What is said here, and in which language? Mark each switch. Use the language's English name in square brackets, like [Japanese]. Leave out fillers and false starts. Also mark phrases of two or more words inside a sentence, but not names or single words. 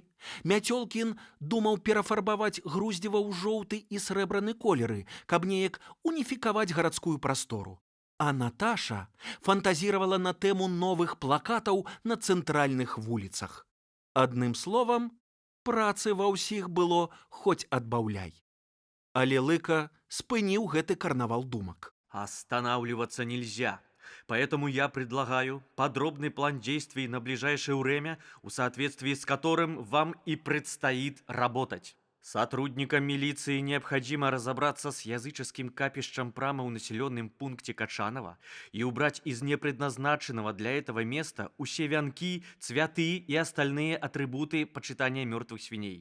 [Belarusian] Мяцёлкін думаў перафарбаваць Груздзева ў жоўты і срэбраны колеры, каб неяк уніфікаваць гарадскую прастору. А Наташа фантазіравала на тэму новых плакатаў на цэнтральных вуліцах. Адным словам, працы ва ўсіх было хоць адбаўляй. Але Лыка спыніў гэты карнавал думак. [Russian] Останавливаться нельзя. Поэтому я предлагаю подробный план действий на ближайшее время, в соответствии с которым вам и предстоит работать. Сотрудникам милиции необходимо разобраться с языческим капищем прямо в населенном пункте Качанова и убрать из непредназначенного для этого места все венки, цветы и остальные атрибуты почитания мертвых свиней.